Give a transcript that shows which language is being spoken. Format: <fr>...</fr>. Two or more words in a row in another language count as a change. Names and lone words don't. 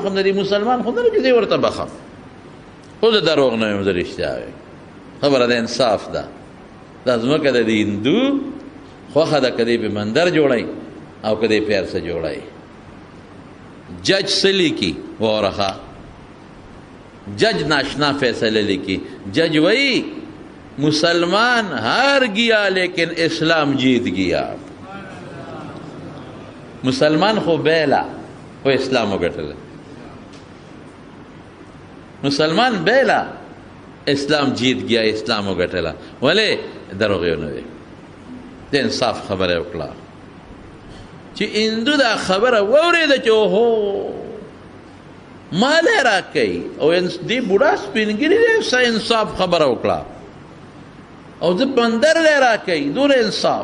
<ps>د دې مسلمان خو نه ده چې زه ورته بخم. خو زه دروغ نه یم، زه رښتیا وایم. خبره د انصاف ده. دا ځمکه د دې هندو خوښه ده که دی پې مندر جوړی او که دی پې هر څه جوړی. جج څه لیکي وارخه، جج ناشنا فیصله لیکي.</ps> <ur>جج وہی مسلمان ہار گیا لیکن اسلام جیت گیا.</ur> <ps>مسلمان خو بیلا خو اسلام وګټل، مسلمان بیلا</ps> <ur>اسلام جیت گیا،</ur> <ps>اسلام وګټل. ولې دروغ یې نه دی، د انصاف خبره وکړه. چې هندو دا خبره واورېده چې اوهو مال یې راکوي او دې بوډا سپینګیري دی څه انصاف خبره وکړه او زه بندر دی راکوي دومره انصاف.</ps>